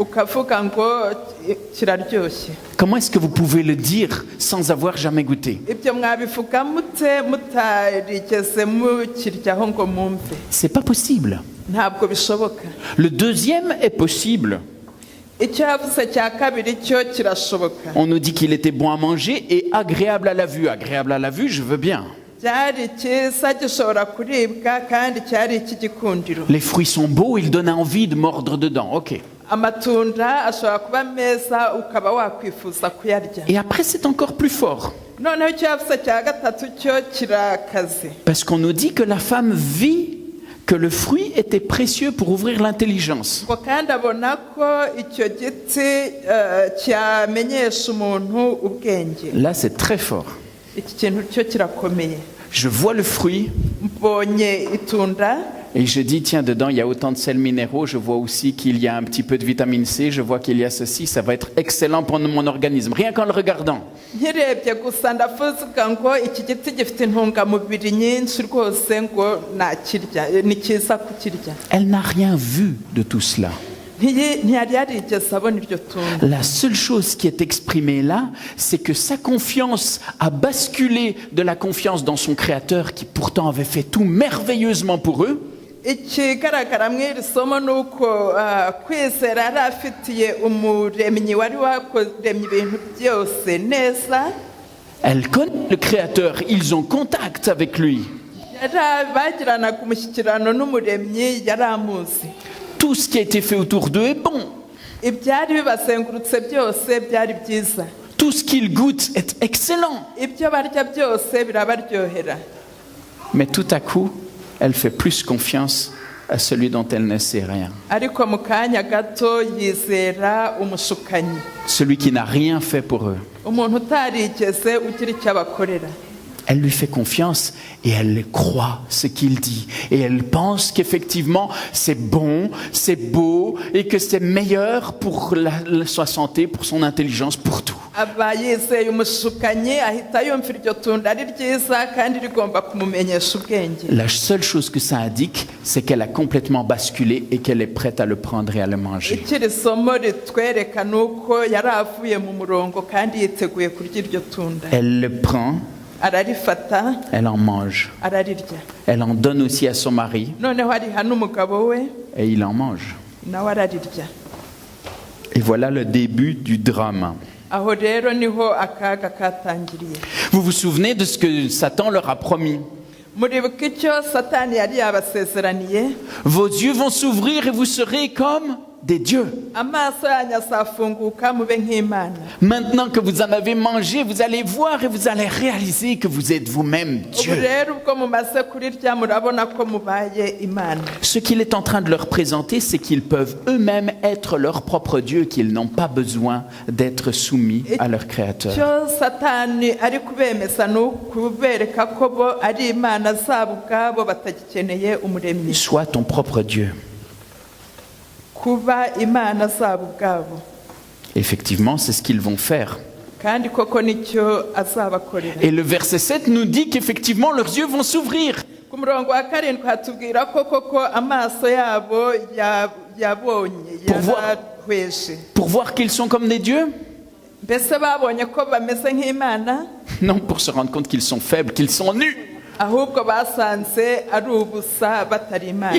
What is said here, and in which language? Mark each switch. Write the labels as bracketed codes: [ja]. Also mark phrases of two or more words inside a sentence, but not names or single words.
[fr] Comment est-ce que vous pouvez le dire sans avoir jamais goûté? C'est pas possible. Le deuxième est possible. [rw] icyo yavuze cya kabiri cyo kirashoboka. [fr] On nous dit qu'il était bon à manger et agréable à la vue. Agréable à la vue, je veux bien. [rw] Cyari cyiza gishobora kuribwa kandi cyari ik'igikundiro. [fr] Les fruits sont beaux, ils donnent envie de mordre dedans. Ok. [rw] Amatunda ashobora kuba meza ukaba wakwifuza kuyarya. [fr] Et après, c'est encore plus fort. [rw] Noneho icyo yavuze cya gatatu cyo kirakaze. [fr] Parce qu'on nous dit que la femme vit que le fruit était précieux pour ouvrir l'intelligence. [rw] Ngo kandi abona ko icyo giti cyamenyesha umuntu ubwenge. [fr] Là, c'est très fort. [rw] Iki kintu cyo kirakomeye. [fr] Je vois le fruit [rw] Mbonye itunda. [fr] et je dis, tiens, dedans, il y a autant de sels minéraux. Je vois aussi qu'il y a un petit peu de vitamine C. Je vois qu'il y a ceci. Ça va être excellent pour mon organisme, rien qu'en le regardant. [rw] Nkirebye gusa ndavuga ngo iki giti gifite intungamubiri nyinshi rwose ngo nakirya ni cyiza kukirya. [fr] Elle n'a rien vu de tout cela. [rw] Ntiyari yarigeze abona iryo tunda. [fr] La seule chose qui est exprimée là, c'est que sa confiance a basculé de la confiance dans son Créateur qui pourtant avait fait tout merveilleusement pour eux. [rw] Ikigaragara mu iri somo ni uko kwizera yari afitiye umuremyi wari wakuremye ibintu byose neza. [fr] Elle connaît le Créateur, ils ont contact avec lui. [rw] Bagiranaga umushyikirano n'umuremyi yari amuzi. [fr] Tout ce qui a été fait autour d'eux est bon. [rw] Ibyari bibazengurutse byose byari byiza. [fr] Tout ce qu'ils goûtent est excellent. [rw] Ibyo barya byose birabaryohera. [fr] Mais tout à coup, elle fait plus confiance à celui dont elle ne sait rien. [rw] Ariko mu kanya gato yizera umushukanyi. [fr] Celui qui n'a rien fait pour eux. [rw] Umuntu utarigeze ugira icyo abakorera. [fr] Elle lui fait confiance et elle croit ce qu'il dit. Et elle pense qu'effectivement, c'est bon, c'est beau et que c'est meilleur pour sa santé, pour son intelligence, pour tout. [rw] Aba yizeye umushukanyi ahita yumvira iryo tunda ari ryiza kandi rigomba kumumenyesha ubwenge. [fr] La seule chose que ça indique, c'est qu'elle a complètement basculé et qu'elle est prête à le prendre et à le manger. [rw] Ikiri somo ritwereka nuko yari avuye mu murongo kandi yiteguye kurya iryo tunda. [fr] Elle le prend. [rw] Ararifata, [fr] Elle en mange. [rw] ararirya. [fr] Elle en donne aussi à son mari [rw] Noneho ariha n'umugabo we [fr] et il en mange. [rw] nawe ararirya. [fr] Et voilà le début du drame. [rw] Aho rero niho akaga katangiriye. [fr] Vous vous souvenez de ce que Satan leur a promis? [rw] Muribuka icyo Satani yari yabasezeraniye? [fr] Vos yeux vont s'ouvrir et vous serez comme des dieux. [rw] Amaso yanyu azafunguka mube nk'Imana. [fr] Maintenant que vous en avez mangé, vous allez voir et vous allez réaliser que vous êtes vous-même [rw] Ubu [fr] Dieu. [rw] rero ubwo mumaze kurirya murabona ko mubaye Imana. [fr] Ce qu'il est en train de leur présenter, c'est qu'ils peuvent eux-mêmes être leur propre Dieu, qu'ils n'ont pas besoin d'être soumis à leur Créateur. [rw] Icyo Satani ari kubemeza ni ukubereka ko bo ari Imana zabo ubwabo batagikeneye umuremyi. [fr] Sois ton propre Dieu. [rw] Kuba Imana zabo ubwabo. [fr] Effectivement, c'est ce qu'ils vont faire. [rw] Kandi koko nicyo azabakorera. [fr] Et le verset 7 nous dit qu'effectivement leurs yeux vont s'ouvrir. [rw] Ku murongo wa karindwi hatubwira ko koko amaso yabo yabonye yarahweshe. [fr] Pour voir qu'ils sont comme des dieux? [rw] Mbese babonye ko bameze nk'Imana? [fr] Non, pour se rendre compte qu'ils sont faibles, qu'ils sont nus. [rw] Ahubwo basanze ari ubusa batari Imana.